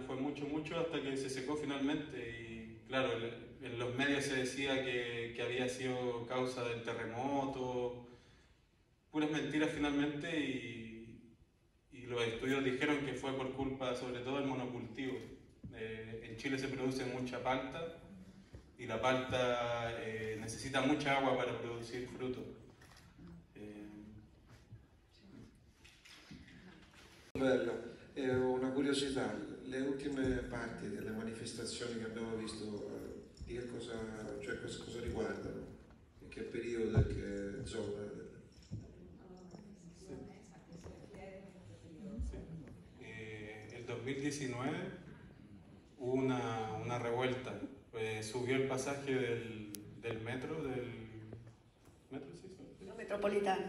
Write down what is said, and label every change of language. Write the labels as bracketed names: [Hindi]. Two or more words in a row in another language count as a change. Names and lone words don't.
[Spanish] Fue mucho hasta que se secó finalmente, y claro, en los medios se decía que había sido causa del terremoto, puras mentiras finalmente, y los estudios dijeron que fue por culpa sobre todo del monocultivo. En Chile se produce mucha palta, y la palta necesita mucha agua para producir fruto. [Italian] Bello. Una curiosità, le ultime parti delle manifestazioni che abbiamo visto, di cosa riguardano? In che periodo, in che zona? [Spanish] El 2019 hubo una revuelta. Subió el pasaje del metro, ¿sí? Metropolitano.